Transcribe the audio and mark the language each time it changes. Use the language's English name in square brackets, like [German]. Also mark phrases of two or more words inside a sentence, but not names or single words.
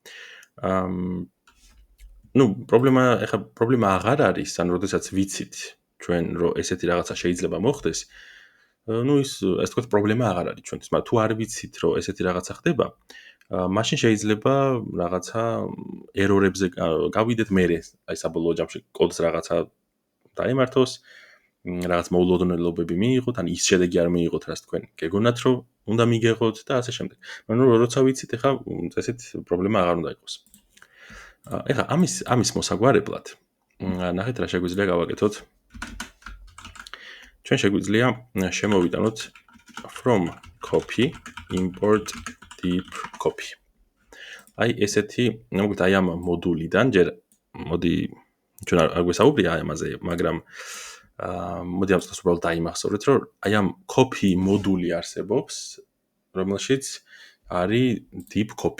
[Georgian] პრობლემა აღარ არის, ანუ როდესაც ვიცით ჩვენ რომ ესეთი რაღაცა შეიძლება მოხდეს, ეს თქვათ პრობლემა აღარ არის ჩვენთვის, მაგრამ თუ არ ვიცით რომ ესეთი რაღაცა ხდება, მაშინ შეიძლება რაღაცა ერორებზე გავიდეთ მერე, აი საბოლოო ჯამში კოდს რაღაცა დაემართოს, რაღაც მოულოდნელობები მიიღოთ, ან ის შედეგი არ მიიღოთ, რაც თქვენ გეგონათ რომ უნდა მიგეღოთ და ასე შემდეგ. მაგრამ როცა ვიცით, ეხლა ესეთ პრობლემა აღარ უნდა იყოს. ეხლა ამის მოსაგვარებლად, ნახეთ რა შეგვიძლია გავაკეთოთ. ჩვენ შეგვიძლია შემოვიტანოთ [English] from copy import deep copy. [Georgian] აი ესეთი, მოკლედ აი ამ მოდულიდან ჯერ მოდი ჩვენ არ გვესაუბრია ამაზე, მაგრამ მოდი ამ წუთას უბრალოდ დაიმახსოვრეთ, რომ აი ამ copy მოდული არსებობს, რომელშიც არის [English] deep copy.